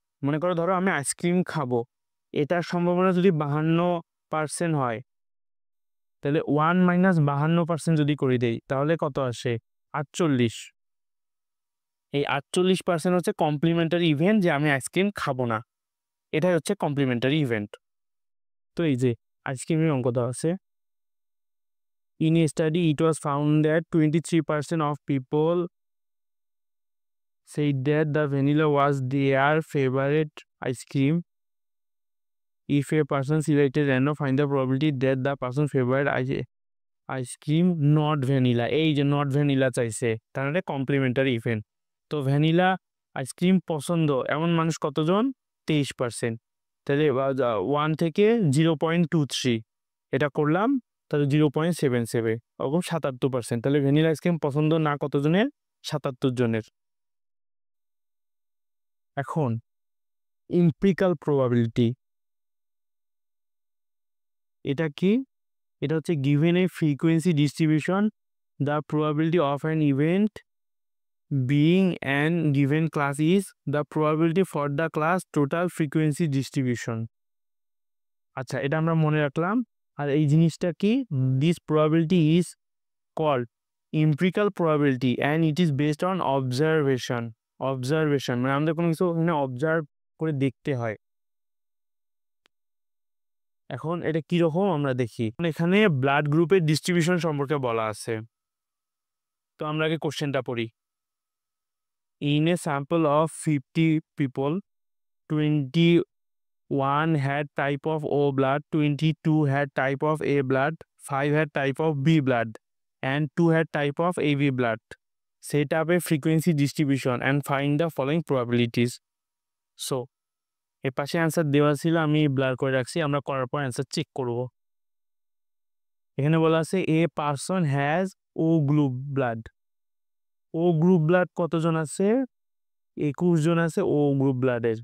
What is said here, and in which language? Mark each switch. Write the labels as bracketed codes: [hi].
[bn] মনে করো ধরো আমি আইসক্রিম খাবো, এটার সম্ভাবনা যদি 52% হয়, তাহলে 1 মাইনাস 52% যদি করে দেই, তাহলে কত আসে? 48। এই 48% হচ্ছে কমপ্লিমেন্টারি ইভেন্ট, যে আমি আইসক্রিম খাবো না, এটাই হচ্ছে কমপ্লিমেন্টারি ইভেন্ট। তো এই যে আইসক্রিমের অঙ্ক দেওয়া আছে। [en] In a study, it was found that 23% of people said that the vanilla was their favorite ice cream. If a person selected random, find the probability that the person's favorite ice cream not vanilla. [bn] এই যে not vanilla চাইছে, তার মানে complimentary event. তো vanilla ice cream পছন্দ এমন মানুষ কতজন? 23%। তাহলে 1 থেকে 0.23 এটা করলাম, তাহলে 0.77, ওরকম 77%। তাহলে ভ্যানিলা আইসক্রিম পছন্দ না কতজনের? 77 জনের। এখন এমপিরিক্যাল প্রবাবিলিটি, এটা কি? এটা হচ্ছে [en] Given a frequency distribution, the probability of an event being an given class is the probability for the class total frequency distribution. [bn] আচ্ছা, এটা আমরা মনে রাখলাম। আর এই জিনিসটা কি? [en] This probability is called empirical probability and it is based on observation. [bn] Observation মানে আমাদের কোনো কিছু এখানে অবজার্ভ করে দেখতে হয়। এখন এটা কিরকম আমরা দেখি, এখানে ব্লাড গ্রুপের ডিস্ট্রিবিউশন সম্পর্কে বলা আছে। তো আমরা আগে কোশ্চেনটা পড়ি। [en] In a sample of 50 people, 21 had type of O blood, 22 had type of A blood, 5 had type of B blood, and 2 had type of AB blood. Set up a frequency distribution and find the following probabilities. [bn] So, এর পাশে answer দেওয়া ছিল, আমি blur করে রাখছি, আমরা করার পর অ্যান্সার চেক করব। এখানে বলা আছে [en] A person has O group blood. [bn] O group blood কতজন আছে? 21 জন আছে ও গ্রুপ ব্লাডের।